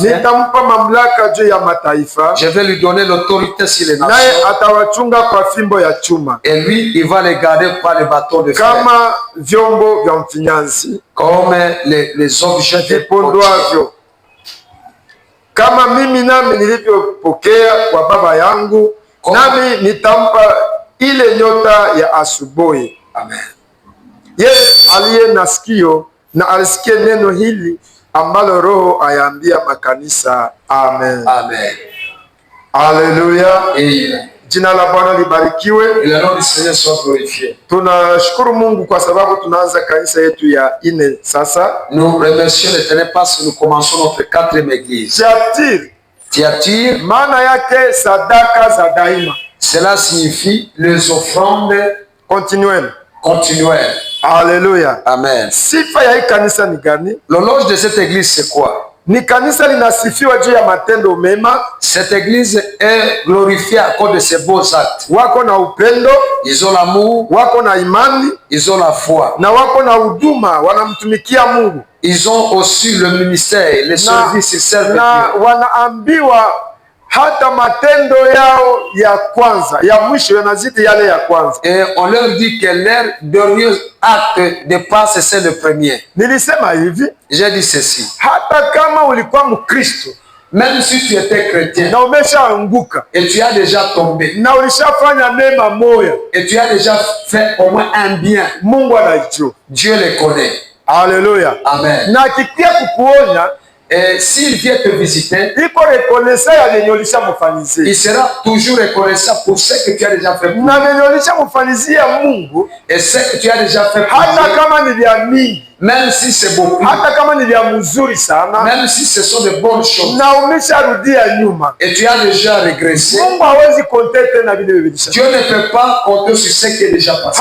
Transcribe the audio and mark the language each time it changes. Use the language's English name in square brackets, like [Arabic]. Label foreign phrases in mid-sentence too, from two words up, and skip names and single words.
[Swahili] nitampa mamlaka juu ya mataifa. [French] Je vais lui donner l'autorité sur les nations. [Swahili] Naye atawachunga kwa fimbo ya chuma. [French] Et lui, il va les garder par les bâtons de fer. [Swahili] Kama vyombo vya mfinyanzi, [French] comme les objets [Swahili] vipondwavyo. Kama mimi nami nilivyopokea kwa Baba yangu, nami nitampa ile nyota ya asubuhi. Amen. Yeye aliye na sikio na alisikie neno hili ambalo Roho ayaambia makanisa. Amen. Amen. Haleluya. Amen. Jina la Bwana libarikiwe. [French] Le nom du Seigneur soit glorifié. [Swahili] Tunashukuru Mungu kwa sababu tunaanza kanisa yetu ya 4 sasa. [French] Nous remercions l'Éternel parce que nous commençons notre 4e église. [Swahili] Tiatire, maana yake sadaka za daima. [French] Cela signifie les offrandes continuelles. Alléluia. Amen. [Swahili] Sifa ya hii kanisa ni gani? [French] L'éloge de cette église c'est quoi? [Swahili] Ni kanisa linasifiwa juu ya matendo mema. [French] Cette église est glorifiée à cause de ses beaux actes. [Swahili] Wako na upendo, [French] ils ont l'amour, [Swahili] wako na imani, [French] ils ont la foi, [Swahili] na wako na huduma, wanamtumikia Mungu. [French] Ils ont aussi le ministère, les services, ils servent Dieu. [Swahili] Na wanaambiwa hata matendo yao ya kwanza, ya mwisho yanazidi yale ya kwanza. [French] Et on leur dit que leur dernier acte dépasse c'est le premier. [Swahili] Nilisema hivi, [French] j'ai dit ceci. [Swahili] Hata kama ulikuwa Mkristo, [French] même si tu étais chrétien, [Swahili] na umeshaanguka, [French] et tu as déjà tombé, [Swahili] na ulishafanya mema moya, [French] et tu as déjà fait au moins un bien, [Swahili] Mungu anajua. [French] Dieu les connaît. Alléluia. Amen. [Swahili] Na akikia kukuonya, [French] et s'il vient te visiter, il sera toujours reconnaissant pour ce que tu as déjà fait. Et ce que tu as déjà fait pour Dieu. Même si c'est beaucoup, même si ce sont de bonnes choses, et tu as déjà régressé, Dieu ne peut pas compter sur ce qui est déjà passé.